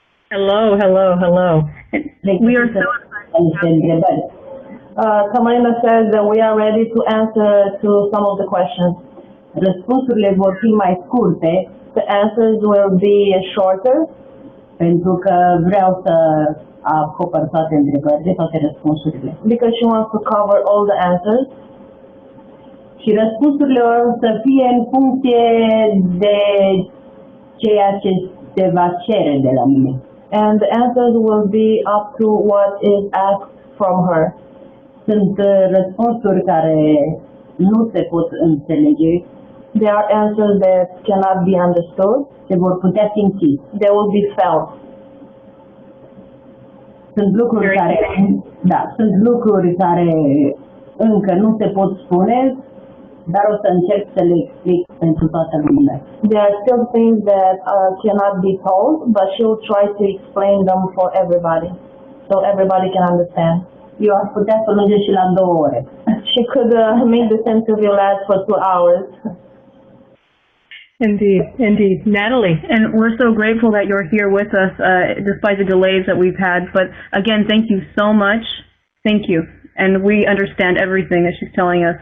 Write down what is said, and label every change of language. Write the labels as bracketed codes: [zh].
[en] Hello, hello, hello. We are so excited. Tamarinda says that we are ready to answer to some of the questions. [ro] Răspunsurile vor fi mai scurte. [en] The answers will be shorter. [ro] Pentru că vreau să acopăr toate întrebările, toate răspunsurile. [en] Because she wants to cover all the answers. [ro] Și răspunsurile vor să fie în funcție de ceea ce se va cere de la mine. [en] And the answers will be up to what is asked from her. [ro] Sunt răspunsuri care nu se pot înțelege. [en] There are answers that cannot be understood. [ro] Se vor putea simți. [en] They will be felt. [ro] Sunt lucruri sunt lucruri care încă nu se pot spune, dar o să încerc să le explic pentru toată lumea. [en] There are still things that cannot be told, but she will try to explain them for everybody, so everybody can understand. [ro] Eu aș putea să lungă și la 2 ore. [en] She could make this interview last for 2 hours. Indeed, indeed. Natalie. And we're so grateful that you're here with us despite the delays that we've had. But again, thank you so much. Thank you. And we understand everything that she's telling us.